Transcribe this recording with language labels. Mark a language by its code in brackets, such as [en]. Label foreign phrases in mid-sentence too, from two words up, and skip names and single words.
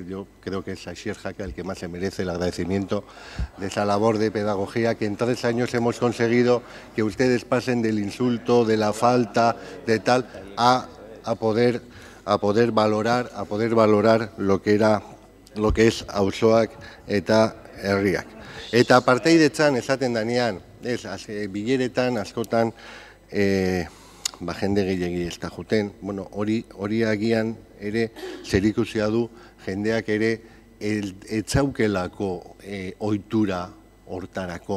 [es] Yo creo que es Asier Jaca el que más se merece el agradecimiento de esa labor de pedagogía que en 3 años hemos conseguido que ustedes pasen del insulto, de la falta, de tal, a poder valorar lo que es Auzoak eta Herriak. [eu] Eta partaidetzan esaten danean, bileretan askotan jende gehiegi ez da juten, hori agian ere zerikusia du jendeak ere etzaukelako ohitura hortarako.